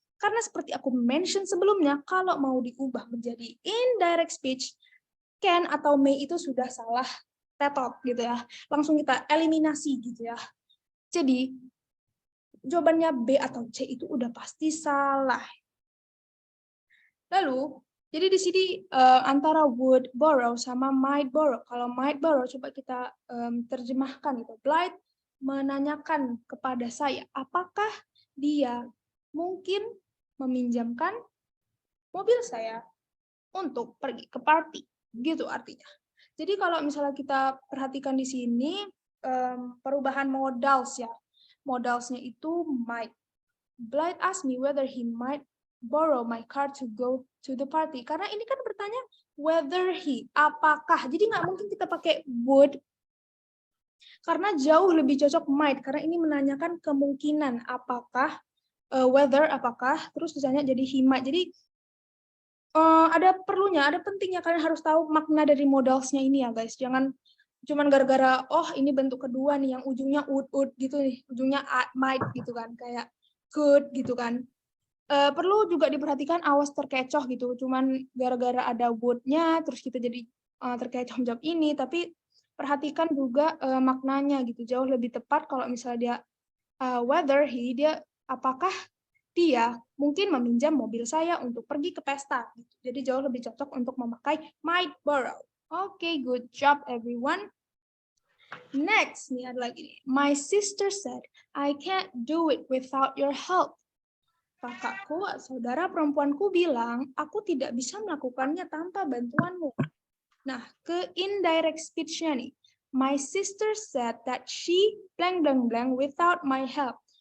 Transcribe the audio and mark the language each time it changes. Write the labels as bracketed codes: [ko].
[id] Karena seperti aku mention sebelumnya, kalau mau diubah menjadi indirect speech, can atau may itu sudah salah tetot gitu ya. Langsung kita eliminasi gitu ya. Jadi, jawabannya B atau C itu udah pasti salah. Lalu, jadi di sini antara would borrow sama might borrow. Kalau might borrow, coba kita terjemahkan itu. Blythe menanyakan kepada saya, apakah dia mungkin meminjamkan mobil saya untuk pergi ke party. Gitu artinya. Jadi kalau misalnya kita perhatikan di sini, perubahan modals ya. Modalsnya itu might. [en] Blythe asked me whether he might borrow my car to go to the party. [id] Karena ini kan bertanya whether he, apakah. Jadi nggak mungkin kita pakai would, karena jauh lebih cocok might, karena ini menanyakan kemungkinan apakah, whether apakah, terus misalnya jadi he might. Jadi ada perlunya, ada pentingnya kalian harus tahu makna dari modalsnya ini ya guys. Jangan cuman gara-gara oh ini bentuk kedua nih yang ujungnya would gitu nih, ujungnya might gitu kan, kayak could gitu kan. Perlu juga diperhatikan awas terkecoh gitu, cuman gara-gara ada would-nya terus kita jadi terkecoh menjawab ini, tapi perhatikan juga maknanya gitu. Jauh lebih tepat kalau misalnya dia whether he, dia apakah dia mungkin meminjam mobil saya untuk pergi ke pesta gitu. Jadi jauh lebih cocok untuk memakai might borrow. [en] Okay, good job everyone. Next [id] nih ada lagi nih. [en] My sister said I can't do it without your help. [id] Kakakku, saudara perempuanku bilang, aku tidak bisa melakukannya tanpa bantuanmu. Nah, ke indirect speech-nya nih. [en] My sister said that she blank blank blank without my help.